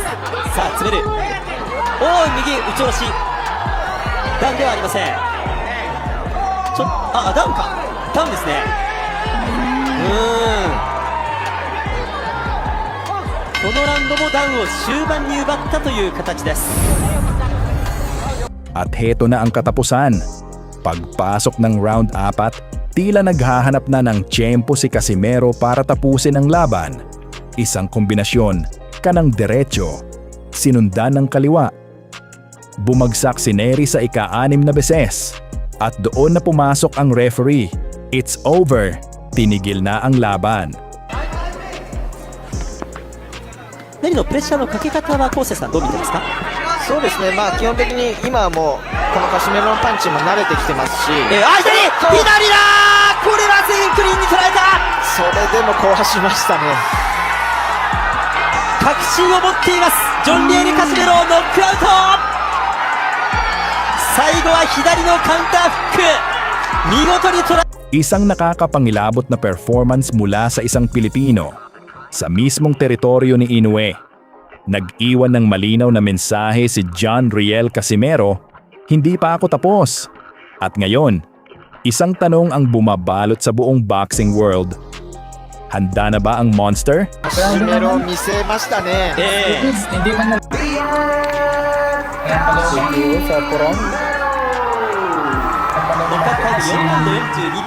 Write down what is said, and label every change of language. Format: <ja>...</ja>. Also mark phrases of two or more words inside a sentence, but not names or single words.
<ja>さあ詰める、おー、右打ち下ろし、ダウンではありません。ダウンか、ダウンですね。このラウンドもダウンを終盤に奪ったという形です。</ja> <tl>At heto na ang katapusan. Pagpasok ng round 4, tila naghahanap na ng tiyempo si Casimero para tapusin ang laban. Isang kombinasyon, kanang derecho, sinundan ng kaliwa. Bumagsak si Nery sa ika-6 na beses. At doon na pumasok ang referee.</tl> <en>It's over.</en> <tl>Tinigil na ang laban.</tl> <ja>ネリのプレッシャーのかけ方は昴生さんどう見てますか？そうですね。基本的に今はもうこのカシメロのパンチも慣れてきてますし、左だ、これは全員クリーンに捉えた。それでも壊しましたね。確信を持っていますジョン・リエル・カシメロ、ノックアウト。最後は左のカウンターフック、見事に捉え。</ja> <tl>Isang nakakapangilabot na performance mula sa isang Pilipino sa mismong teritoryo ni Inoue. Nag-iwan ng malinaw na mensahe si John Riel Casimero, hindi pa ako tapos. At ngayon, isang tanong ang bumabalot sa buong</tl> <en>boxing world.</en> <tl>Handa na ba ang monster?</tl> <ja>カシメロ見せましたね。</ja> <tl>Hindi man na Nokat tayo</tl> <ja>4ラウンド42秒</ja>